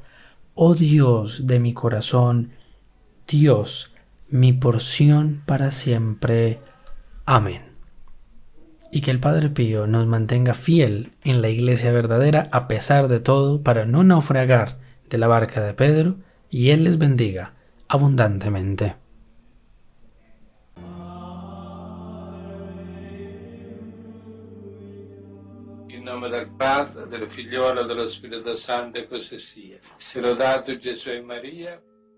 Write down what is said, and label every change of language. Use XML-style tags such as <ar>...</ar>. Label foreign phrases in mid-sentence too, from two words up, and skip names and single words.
<es>Oh Dios de mi corazón, Dios, mi porción para siempre. Amén. Y que el Padre Pío nos mantenga fiel en la iglesia verdadera a pesar de todo, para no naufragar de la barca de Pedro, y Él les bendiga abundantemente.</es> <it>In nome del Padre, del Figliolo e dello Spirito Santo, e così sia. Sia lodato Gesù e Maria.</it>